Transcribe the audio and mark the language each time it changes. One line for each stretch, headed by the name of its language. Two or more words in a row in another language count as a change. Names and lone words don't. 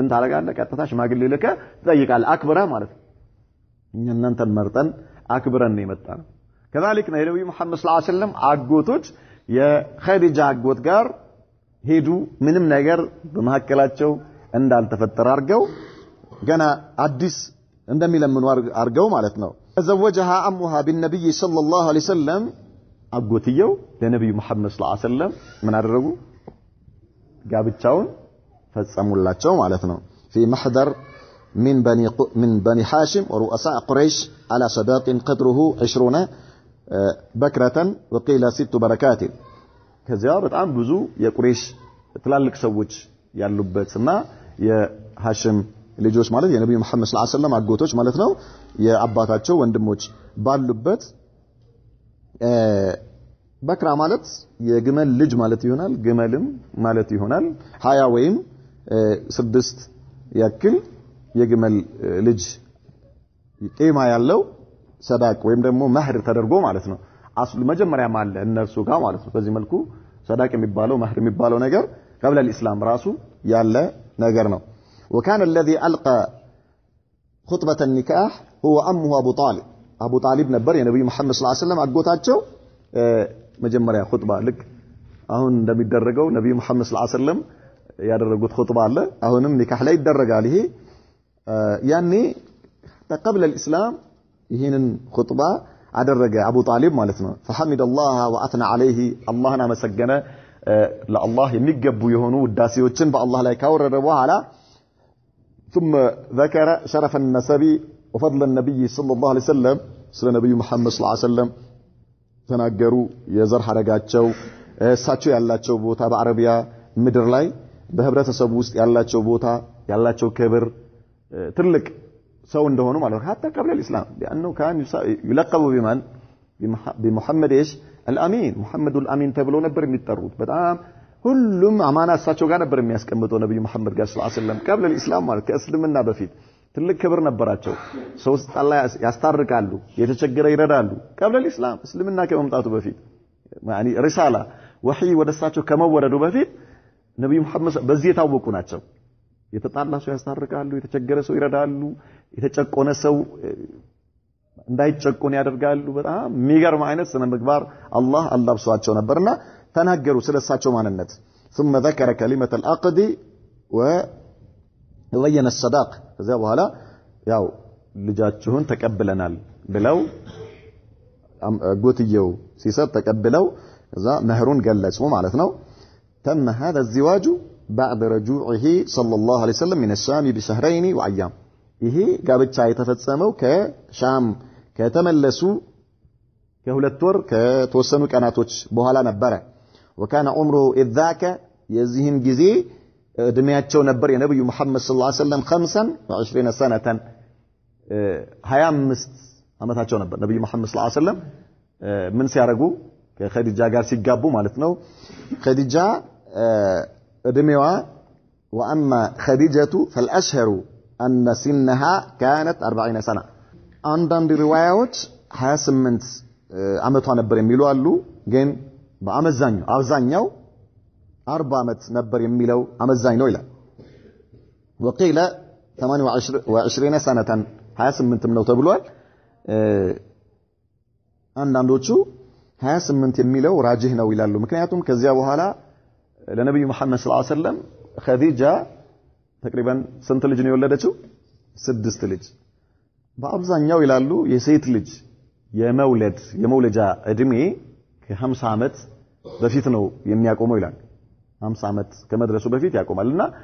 Amharic: ታረጋለህ ቀጥታ ሽማግሌ ልከ ትጠይቃለህ አክብረህ ማለት ነው እኛ እናንተን መርጠን አክብረን ነው የመጣነው كذلك ነብዩ መሐመድ
Arabic: صلى الله عليه وسلم
Amharic: አጎቶች የኸዲጃ አጎት ጋር ሄዱ ምንም ነገር በመሐከላቸው እንዳልተፈጠረ አርገው ገና አዲስ እንደሚለምኑ አርገው ማለት ነው ተዘወጀها
Arabic: امها بالنبي صلى الله عليه وسلم
Amharic: አጎትየው ለነብዩ መሐመድ
Arabic: صلى الله عليه وسلم
Amharic: ምን አደረጉ ጋብቻውን ፈጸሙላቸው ማለት ነው
Arabic: في محضر من بني هاشم ورؤساء قريش على صداق قدره 20 بكرة وقيل 6 بركات
Amharic: ከዚያ በጣም ብዙ የቁሬሽ ትላልቅ ሰዎች ያሉበትና የሃሽም ልጆች ማለት የነብዩ መሐመድ
Arabic: صلى الله عليه وسلم
Amharic: አጎቶች ማለት ነው የአባታቸው ወንድሞች ባሉበት በክራ ማለት የግመል ልጅ ማለት ይሆናል ግመልም ማለት ይሆናል 20 ወይም 6 ያክል የግመል ልጅ ቂማ ያለው ሰዳቅ ወይም ደግሞ መህር ተደርጎ ማለት ነው አስሉ መጀመሪያ ማለ እነርሱ ጋር ማለት ነው በዚህ መልኩ ሰዳቅ የሚባለው መህር የሚባለው ነገር
Arabic: قبل الاسلام
Amharic: ራሱ ያለ ነገር ነው
Arabic: وكان الذي القى خطبه النكاح هو امه ابو طالب
Amharic: ነበር የነብዩ መሐመድ
Arabic: صلى الله عليه وسلم
Amharic: አጎታቸው መጀመሪያ ኹጥባ ልክ አሁን እንደሚደረገው ነብዩ መሐመድ
Arabic: صلى الله عليه وسلم
Amharic: ያደረጉት ኹጥባ አለ አሁንም ኒካህ ላይ ይደረጋል ይሄ ያኔ
Arabic: قبل الاسلام
Amharic: ይሄንን ኹጥባ አደረገ አቡ ጣሊብ ማለት ነው
Arabic: فحمد الله واثنى عليه
Amharic: አላህን አመሰገነ ለአላህ የሚገቡ የሆኑ ውዳሴዎችን በአላህ ላይ ካወረደ በኋላ
Arabic: ثم ذكر شرف النسب وفضل النبي صلى الله عليه وسلم
Amharic: ስለ ነብዩ መሐመድ
Arabic: صلى الله عليه وسلم
Amharic: ተናገሩ የዘር ሐረጋቸው እሳቸው ያላቸው ቦታ በአረቢያ ምድር ላይ በህብረተሰቡ ውስጥ ያላቸው ቦታ ያላቸው ክብር ትልቅ ሰው
Arabic: እንደሆኑ ማለት حتى قبل الاسلام لانه كان يلقب بمن بمحمد ايش الامين محمد الامين
Amharic: ተብለው ነበር የሚጠሩት በጣም ሁሉም አማና እሳቸው ጋር ነበር የሚያስቀምጠው ነብዩ መሐመድ ጋር
Arabic: صلى الله عليه وسلم قبل الاسلام
Amharic: ማለት ከእስልምና በፊት ትልቅ ክብር ነበራቸው ሰው ስጣላ ያስታርቃሉ የተቸገረ ይረዳሉ
Arabic: قبل الاسلام
Amharic: እስልምና ከመምጣቱ በፊት
Arabic: يعني رساله وحي
Amharic: ወደሳቸው ከመወረዱ በፊት ነብዩ መሐመድ በዚህ የታወቁ ናቸው የተጣላ ሰው ያስታርቃሉ የተቸገረ ሰው ይረዳሉ የተጨቆነ ሰው እንዳይጨቆን ያደርጋሉ በጣም የሚገርም አይነት ስነ ምግባር አላህ አላብሷቸው ነበርና ተናገሩ ስለሳቸው ማንነት
Arabic: ثم ذكر كلمه العقد وبين الصداق
Amharic: ከዛ በኋላ ያው ልጃችሁን ተቀበለናል ብለው ጎትየው ሲሰጥ ተቀበለው ከዛ መህሩን ገለጹ ማለት ነው
Arabic: تم هذا الزواج بعد رجوعه صلى الله عليه وسلم من الشام بشهرين وايام
Amharic: ይሄ ጋብቻ የተፈጸመው ከሻም ከተመለሱ ከሁለት ወር ከተወሰኑ ቀናቶች በኋላ ነበር
Arabic: وكان عمره اذ ذاك
Amharic: የዚህን ጊዜ እድሜያቸው ነበር የነብዩ መሐመድ
Arabic: صلى الله عليه وسلم
Amharic: 25 سنه 25 አመታቸው ነበር ነብዩ መሐመድ
Arabic: صلى الله عليه وسلم
Amharic: ምን ሲያረጉ ከኸዲጃ ጋር ሲጋቡ ማለት ነው ኸዲጃ እድሜዋ
Arabic: واما خديجه فالاشهر ان سنها كانت 40 سنه
Amharic: አንዳንድ ሪዋያዎች 28 አመቷ ነበር የሚሉ አሉ ግን በአመዛኛው አብዛኛው 40 አመት ነበር የሚለው አመዛኝ ነው ይላል
Arabic: وقيل 28 سنه
Amharic: 28 ነው ተብሏል አንዳንዶቹ 28 የሚለው ራጅህ ነው ይላሉ ምክንያቱም ከዚያ በኋላ ለነብዩ መሐመድ
Arabic: صلى الله عليه وسلم
Amharic: ኸዲጃ تقريبا ስንት ልጅ ነው የወለደችው 6 ልጅ በአብዛኛው ይላሉ የሴት ልጅ የመውለጃ እድሜ ከ50 አመት በፊት ነው የሚያቆመው ይላል 50 አመት ከመድረሱ በፊት ያቆማልና